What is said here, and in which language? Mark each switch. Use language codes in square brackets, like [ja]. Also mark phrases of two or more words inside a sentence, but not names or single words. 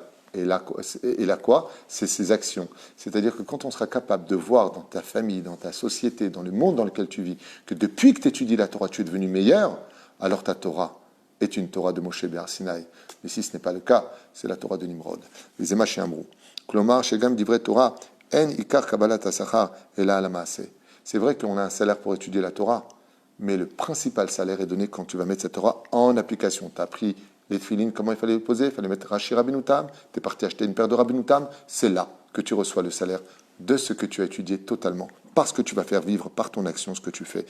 [fr] Et là quoi? C'est ses actions. C'est-à-dire que quand on sera capable de voir dans ta famille, dans ta société, dans le monde dans lequel tu vis, que depuis que tu étudies la Torah, tu es devenu meilleur, alors ta Torah est une Torah de Moshe Be'ar Sinaï. Mais si ce n'est pas le cas, c'est la Torah de Nimrod. Les Ema chez Amrou. [he] כלומר, שגם דברי תורה, אין עיקר קבלת השכר, אלא על המעשה. [fr] C'est vrai qu'on a un salaire pour étudier la Torah, mais le principal salaire est donné quand tu vas mettre cette Torah en application. Tu as appris les tefilines, comment il fallait les poser, il fallait mettre Rashi Rabbeinu Tam, tu es parti acheter une paire de Rabbeinu Tam, c'est là que tu reçois le salaire de ce que tu as étudié totalement, parce que tu vas faire vivre par ton action ce que tu fais.